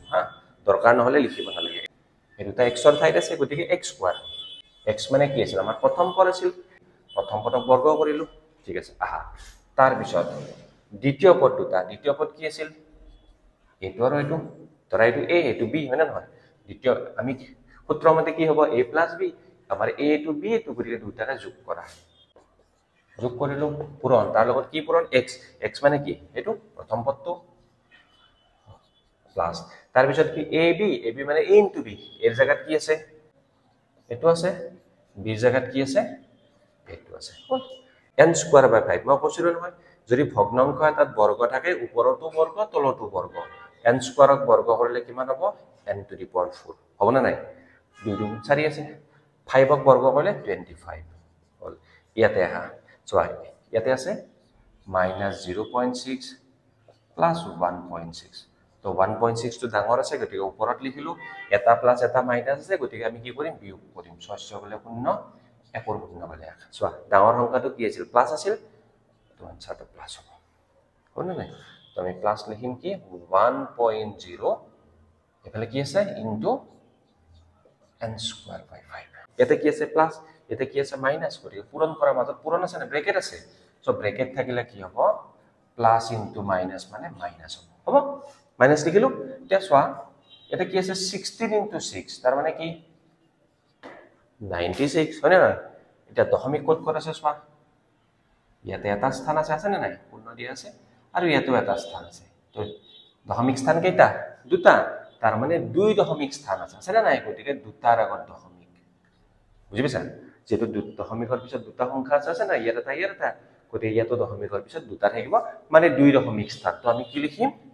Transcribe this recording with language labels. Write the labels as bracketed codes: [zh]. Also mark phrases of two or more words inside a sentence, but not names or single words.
[as] হা দৰকাৰ নহলে লিখিব নালাগে এটোটা x ৰ ঠাইত আছে গতিকে [en] x square x [as] মানে কি আছিল আমাৰ প্ৰথম পদ আছিল প্ৰথম পদক বৰ্গ কৰিলো ঠিক আছে আহা তাৰ পিছত দ্বিতীয় পদ কি আছিল এটো আৰু এটো ধৰা এটো a এটো b হয় না নহয় দ্বিতীয় আমি সূত্ৰ মতে কি হ'ব a + b আমাৰ [en] a to b [as] এটো গতিকে দুটাৰে যোগ কৰিলো পূৰণ তাৰ লগত কি পূৰণ x মানে কি এটো প্ৰথম পদটো প্লাস তাৰ পিছত কি ab মানে [en] a into b [as] এর জায়গাত কি আছে এটো আছে b এর জায়গাত কি আছে এটো আছে [en] n square by 5 [as] মই কৈছিলো নহয় যদি ভগ্নাংশ এটাত বৰ্গ থাকে ওপৰতো বৰ্গ তলতো বৰ্গ n স্কয়াৰক বৰ্গ কৰিলে কিমান হ'ব [en] n to the power 4 [as] হ'ব না নাই 2 2 4 আছে 5ক বৰ্গ কৰিলে 25 হল ইয়াতে আহা চোৱা ইয়াতে আছে -0.6 plus 1.6 তো 1.6 টো ডাঙৰ আছে গতিকে ওপৰত লিখিলো এটা প্লাস এটা মাইনাস আছে গতিকে আমি কি কৰিম বিয়োগ কৰিম 6 বলে 0 1 শূন্য বলে 1 চোৱা ডাঙৰ সংখ্যাটো কি আছিল প্লাস আছিল তো আনসাৰটো প্লাস হ'ব হল নাই তো আমি প্লাস লিখিম কি 1.0 এফালে কি আছে [en] into n square by 5 [as] এতে কি আছে প্লাস এতে কি আছে মাইনাস গতিকে পূৰণ কৰাৰ মাজত পূৰণ আছে না ব্ৰেকেট আছে সো ব্ৰেকেট থাকিলে কি হ'ব [en] plus into minus [as] মানে মাইনাস হ'ব মাইনাস লিখিলো এতিয়া চোৱা এটা কি আছে 16 into 6 তাৰ মানে কি 96 হয় না এটা দশমিক ক'ত আছে চোৱা ইয়াতে এটা স্থান আছে না নাই পূৰ্ণ দিয়া আছে আৰু ইয়াতেও এটা স্থান আছে তো দশমিক স্থান কেইটা দুটা তাৰ মানে 2 দশমিক স্থান আছে না নাই গতিকে দুটাৰ আগত দশমিক বুজি পাইছা যেটো দশমিকৰ পিছত দুটা সংখ্যা আছে না ইয়াত এটা গতিকে ইয়াতো দশমিকৰ পিছত দুটা থাকিব মানে 2 দশমিক স্থান তো আমি কি লিখিম